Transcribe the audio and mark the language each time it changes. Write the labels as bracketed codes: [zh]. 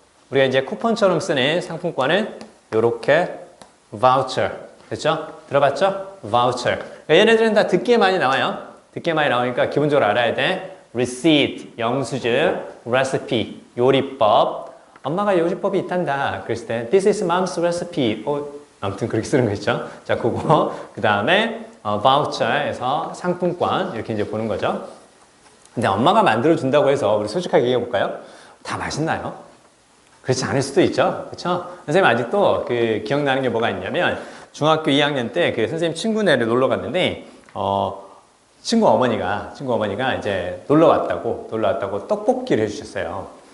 [ko] 우리가 이제 쿠폰처럼 쓰는 상품권은 요렇게 voucher. 됐죠? 들어봤죠? voucher. 그러니까 얘네들은 다 듣기에 많이 나와요. 듣기에 많이 나오니까 기본적으로 알아야 돼. receipt, 영수증, recipe, 요리법. 엄마가 요리법이 있단다. 그랬을 때 [en] this is mom's recipe. [ko] 아무튼 그렇게 쓰는 거 있죠. 자, 그거. 그 다음에 voucher에서 상품권 이렇게 이제 보는 거죠. 근데 엄마가 만들어 준다고 해서 우리 솔직하게 얘기해 볼까요? 다 맛있나요? 그렇지 않을 수도 있죠. 그렇죠? 선생님 아직도 그 기억나는 게 뭐가 있냐면 중학교 2학년 때 그 선생님 친구네를 놀러 갔는데 친구 어머니가 이제 놀러 왔다고 떡볶이를 해주셨어요.